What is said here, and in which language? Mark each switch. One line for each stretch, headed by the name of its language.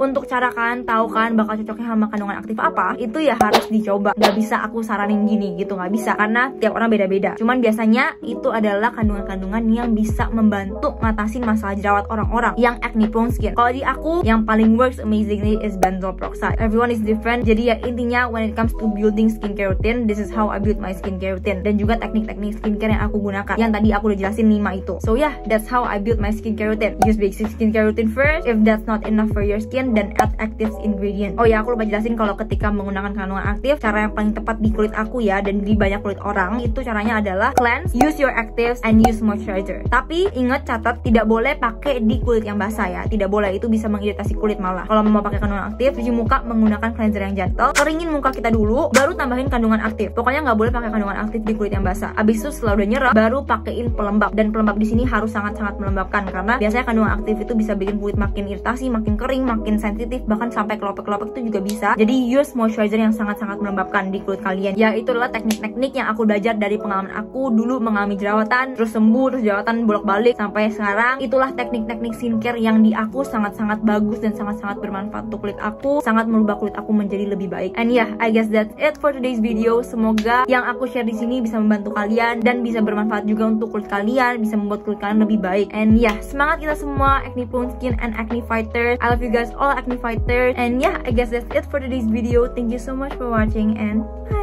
Indonesian: Untuk cara kalian tahu kalian bakal cocoknya sama kandungan aktif apa, itu ya harus dicoba. Nggak bisa aku saranin gini gitu, nggak bisa, karena tiap orang beda-beda. Cuman biasanya itu adalah kandungan-kandungan yang bisa membantu ngatasin masalah jerawat orang-orang yang acne prone skin. Kalau di aku yang paling
English: works amazingly is benzoyl peroxide. Everyone is different.
Indonesian: Jadi ya intinya
English: when it comes to building skincare routine, this is how I build my skincare routine.
Indonesian: Dan juga teknik-teknik skincare yang aku gunakan, yang tadi aku udah jelasin 5 itu.
English: So yeah, that's how I build my skincare routine. Use basic skincare routine first. If that's not enough for your skin, then add active ingredient.
Indonesian: Oh ya, aku lupa jelasin kalau ketika menggunakan kandungan aktif, cara yang paling tepat di kulit aku ya, dan di banyak kulit orang, itu caranya adalah
English: cleanse, use your actives, and use moisturizer.
Indonesian: Tapi ingat, catat, tidak boleh pakai di kulit yang basah ya. Tidak boleh, itu bisa mengiritasi kulit malah. Kalau mau pakai kandungan aktif, cuci muka menggunakan cleanser yang gentle, keringin muka kita dulu, baru tambahin kandungan aktif. Pokoknya nggak boleh pakai kandungan aktif di kulit yang basah. Abis itu setelah udah nyerap, baru pakein pelembab. Dan pelembab di sini harus sangat-sangat melembabkan, karena biasanya kandungan aktif itu bisa bikin kulit makin iritasi, makin kering, makin sensitif, bahkan sampai kelopek-kelopek itu juga bisa. Jadi use moisturizer yang sangat-sangat melembabkan di kulit kalian. Ya itu adalah teknik-teknik yang aku belajar dari pengalaman aku dulu mengalami jerawatan, terus sembuh, terus jerawatan bolak-balik sampai sekarang. Itulah teknik-teknik skincare yang di aku sangat-sangat bagus dan sangat-sangat bermanfaat untuk kulit aku, sangat merubah kulit aku menjadi lebih baik.
English: And yeah, I guess that's it for today's video.
Indonesian: Semoga yang aku share di sini bisa membantu kalian dan bisa bermanfaat juga untuk kulit kalian, bisa membuat kulit kalian lebih baik.
English: And yeah,
Indonesian: semangat kita semua
English: acne prone skin and acne fighters. I love you guys all acne fighters. And yeah, I guess that's it for today's video. Thank you so much for watching and bye.